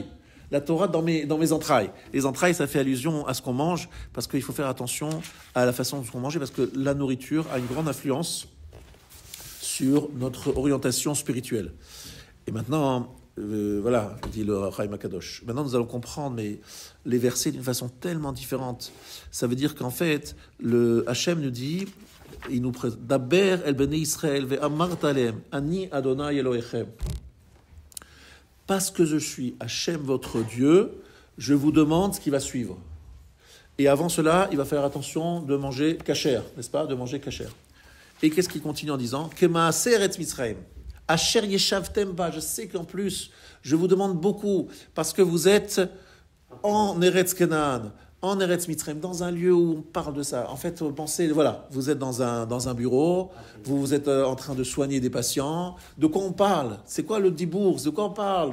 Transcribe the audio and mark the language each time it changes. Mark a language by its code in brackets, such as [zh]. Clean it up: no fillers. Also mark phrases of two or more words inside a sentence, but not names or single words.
[fr] La Torah dans mes entrailles. Les entrailles, ça fait allusion à ce qu'on mange, parce qu'il faut faire attention à la façon dont on mange, parce que la nourriture a une grande influence sur notre orientation spirituelle. Et maintenant, voilà, dit le Chaim Akadosh. Maintenant, nous allons comprendre les versets d'une façon tellement différente. Ça veut dire qu'en fait, le Hachem nous dit, il nous présente, [he] דבר אל בני ישראל ואמרת אלהם אני אדני אלהיכם. [fr] Parce que je suis Hachem, votre Dieu, je vous demande ce qui va suivre. Et avant cela, il va faire attention de manger kasher, n'est-ce pas? De manger kasher. Et qu'est-ce qu'il continue en disant? [he] כמעשה ארץ מצרים. אשר ישבתם בה. [fr] Je sais qu'en plus, je vous demande beaucoup, parce que vous êtes en Eretz Kenaan, en Eretz Mitzrayim, dans un lieu où on parle de ça. En fait, pensez, voilà, vous êtes dans un bureau, vous êtes en train de soigner des patients. De quoi on parle? C'est quoi le dibourg? De quoi on parle?